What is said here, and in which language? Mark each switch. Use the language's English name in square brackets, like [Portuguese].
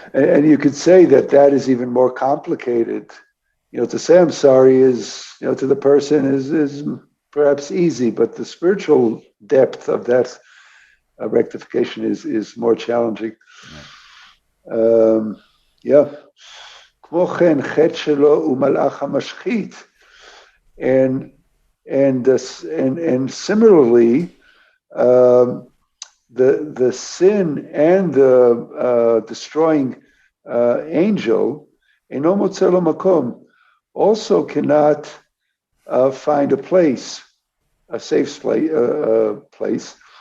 [English] And you could say that is even more complicated. To say I'm sorry is, to the person is perhaps easy, but the spiritual depth of that rectification is more challenging. Yeah. [Hebrew] כמו כן, חטא שלו הוא מלאך המשחית. [English] And similarly, the sin and the destroying angel, [Hebrew] אינו מוצא לו מקום, [English] also cannot find a place, a safe place.